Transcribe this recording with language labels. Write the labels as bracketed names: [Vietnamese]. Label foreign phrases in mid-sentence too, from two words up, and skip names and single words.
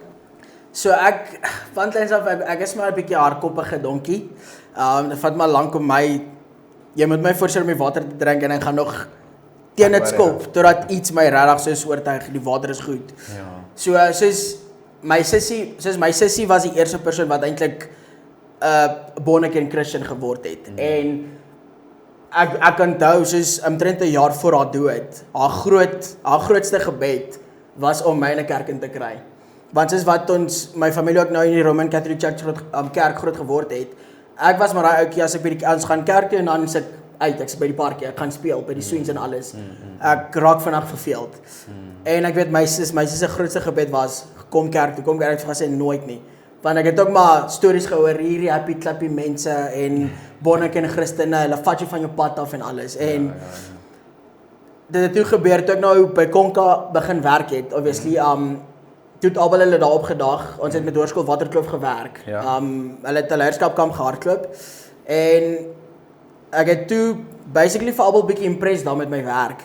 [Afrikaans] So van kleins af ek is maar 'n bietjie hardkoppige donkie. Dit vat maar lank om jy moet my forceer om die water te drink en ek gaan nog teen dit skop totdat iets my regtig so oortuig die water is goed. Ja. So soos my sussie was die eerste persoon wat eintlik 'n [English] born again Christian [Afrikaans] geword het. En ek onthou soos omtrent 'n jaar voor haar dood, haar grootste gebed was om my in 'n kerk in te kry. Want soos wat my familie ook nou in die Roman Catholic Church kerk groot geword het, ek was maar daai ouetjie as ek by ons gaan kerk toe en dan sit ek sit by die parkie, ek gaan speel by die swings en alles. Ek raak vinnig verveeld. En ek weet my sis se grootste gebed was kom kerk toe, ek het gesê nooit nie. Want ek het ook maar stories gehoor hierdie [English] happy clappy [Afrikaans] mense en [English] born again [Afrikaans] Christene, hulle vat jou van jou pad af en alles. En dit het toe gebeur toe ek nou by Konka begin werk het, obviously toe het albei hulle daar opgedag. Ons het met Hoërskool Waterkloof gewerk. Hulle het 'n leierskapkamp gehardloop en ek het toe basically vir albei bietjie impressed daar met my werk.